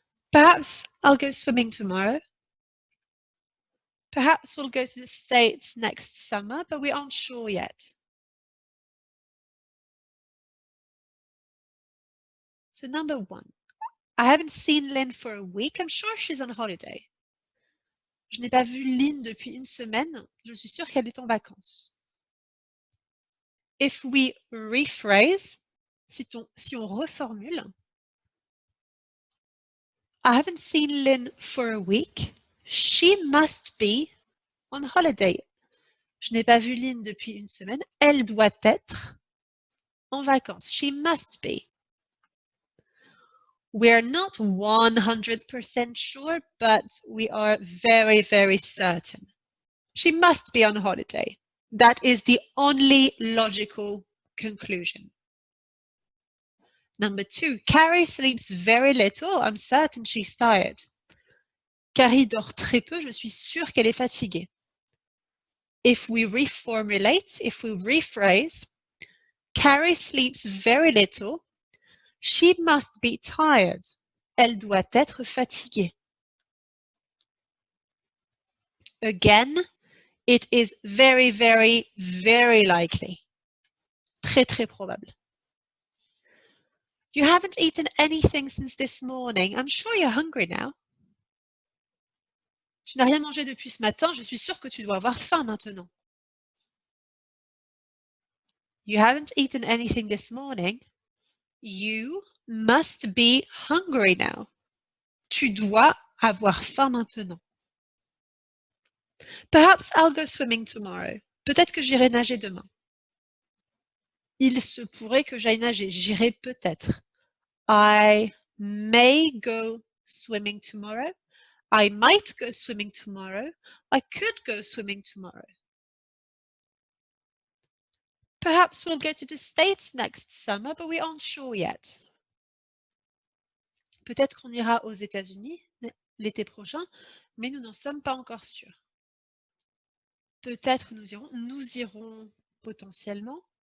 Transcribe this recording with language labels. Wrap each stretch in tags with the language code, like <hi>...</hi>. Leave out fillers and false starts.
<en>Perhaps I'll go swimming tomorrow. Perhaps we'll go to the States next summer, but we aren't sure yet. So number 1. I haven't seen Lynn for a week. I'm sure she's on holiday.</en> <fr>Je n'ai pas vu Lynn depuis une semaine. Je suis sûre qu'elle est en vacances.</fr> <en>If we rephrase,</en> <fr>si on reformule,</fr> <en>I haven't seen Lynn for a week. She must be on holiday.</en> <fr>Je n'ai pas vu Lynn depuis une semaine. Elle doit être en vacances.</fr> <en>She must be. We're not 100% sure, but we are very, very certain. She must be on holiday. That is the only logical conclusion. Number 2, Carrie sleeps very little. I'm certain she's tired.</en> <fr>Carrie dort très peu. Je suis sûre qu'elle est fatiguée.</fr> <en>If we reformulate, if we rephrase, Carrie sleeps very little. She must be tired.</en> <fr>Elle doit être fatiguée.</fr> <en>Again, it is very, very, very likely.</en> <fr>Très, très probable.</fr> <en>You haven't eaten anything since this morning. I'm sure you're hungry now.</en> <fr>Tu n'as rien mangé depuis ce matin. Je suis sûre que tu dois avoir faim maintenant.</fr> <en>You haven't eaten anything this morning. You must be hungry now.</en> <fr>Tu dois avoir faim maintenant.</fr> <en>Perhaps I'll go swimming tomorrow.</en> <fr>Peut-être que j'irai nager demain. Il se pourrait que j'aille nager. J'irai peut-être.</fr> <en>I may go swimming tomorrow. I might go swimming tomorrow. I could go swimming tomorrow. Perhaps we'll go to the States next summer, but we aren't sure yet.</en> <fr>Peut-être qu'on ira aux États-Unis l'été prochain, mais nous n'en sommes pas encore sûrs. Peut-être nous irons potentiellement.</fr>